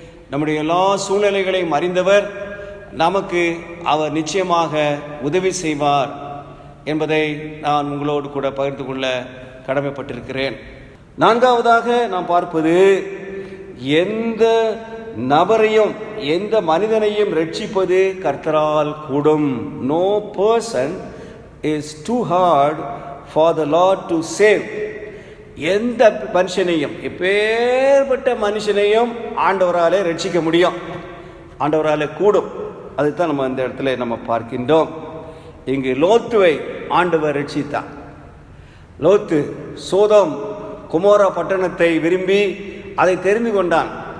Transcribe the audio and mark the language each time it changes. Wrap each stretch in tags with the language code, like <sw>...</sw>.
<ta>நம்முடைய எல்லா சூழ்நிலைகளையும் அறிந்தவர். நமக்கு அவர் நிச்சயமாக உதவி செய்வார் என்பதை நான் உங்களோடு கூட பகிர்ந்து கொள்ள கடமைப்பட்டிருக்கிறேன். நான்காவதாக நாம் பார்ப்பது, எந்த நபரையும் எந்த மனிதனையும் ரட்சிப்பது கர்த்தரால் கூடும்.</ta> <en>No person is too hard for the Lord to save.</en> <ta>எந்த மனுஷனையும், எப்பேற்பட்ட மனுஷனையும் ஆண்டவராலே ரட்சிக்க முடியும், ஆண்டவராலே கூடும். அதுதான் நம்ம இந்த இடத்துல நம்ம பார்க்கின்றோம். இங்கு லோத்துவை ஆண்டவர் ரட்சித்தார். லோத்து சோதோம் குமோரா பட்டணத்தை விரும்பி அதை தெரிந்து கொண்டான்.</ta>